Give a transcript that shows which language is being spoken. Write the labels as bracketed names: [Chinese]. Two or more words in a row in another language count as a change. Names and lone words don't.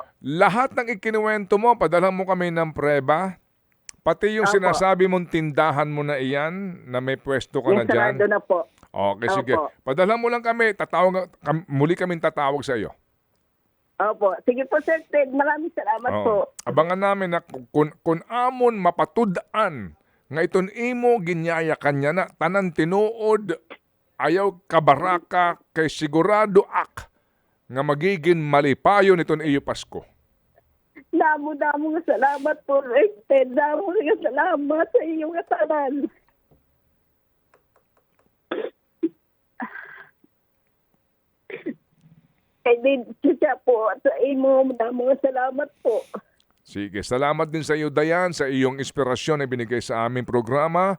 [Filipino] Lahat ng ikinuwento mo, padala mo kami ng preba. Pati yung Opo. sinasabi mong tindahan mo na iyan, na may pwesto ka na Yung dyan. sarado na po. Okay, sige. Opo. Padala mo lang kami, muli kaming tatawag sa iyo. Opo. Sige po, Sir Ted. Maraming salamat po. [Waray] Abangan namin na kung amon mapatudaan nga iton imo ginyaya kanya na tanan tinuod ayaw kabaraka kay sigurado ak nga magiging malipayo niton iyo Pasko. Damo nga salamat po, Sir Ted. Damo nga salamat sa iyong katanan. Kay din siya po at sa imo, damo nga salamat po. [Filipino] Sige, salamat din sa iyo Dayan sa iyong inspirasyon na binigay sa aming programa.